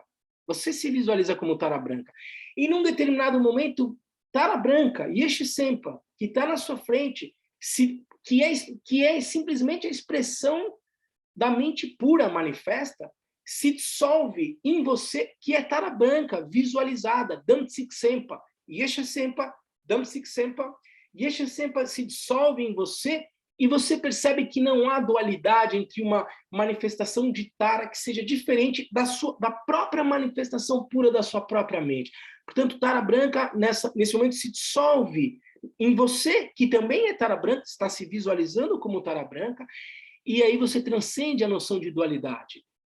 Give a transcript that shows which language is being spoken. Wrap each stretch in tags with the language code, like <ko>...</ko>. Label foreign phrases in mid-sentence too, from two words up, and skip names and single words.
<pt>Você se visualiza como Tara Branca. E num determinado momento, Tara Branca, Yeshe Sempa, que está na sua frente, que é simplesmente a expressão da mente pura manifesta, se dissolve em você, que é Tara Branca, visualizada, Damtsik Sempa, Yeshe Sempa, Damtsik Sempa, Yeshe Sempa se dissolve em você, e você percebe que não há dualidade entre uma manifestação de Tara que seja diferente da própria manifestação pura da sua própria mente. Portanto, Tara Branca, nesse momento, se dissolve em você, que também é Tara Branca, está se visualizando como Tara Branca, e aí você transcende a noção de dualidade.</pt>